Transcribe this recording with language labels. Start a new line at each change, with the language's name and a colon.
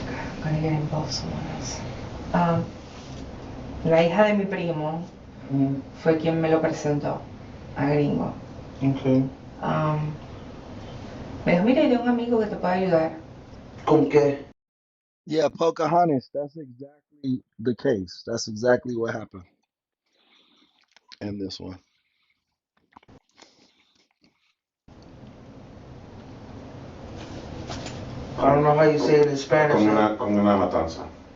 English: I'm gonna get involved someone else.
Spanish: La hija de mi primo fue quien me lo presentó a Gringo.
English: Okay.
Spanish: Me dijo, mira, hay un amigo que te puede ayudar. ¿Con qué?
English: Yeah, Pocahontas. That's exactly the case. That's exactly what happened in this one. I don't know how you say it in Spanish.
Spanish: Con una matanza.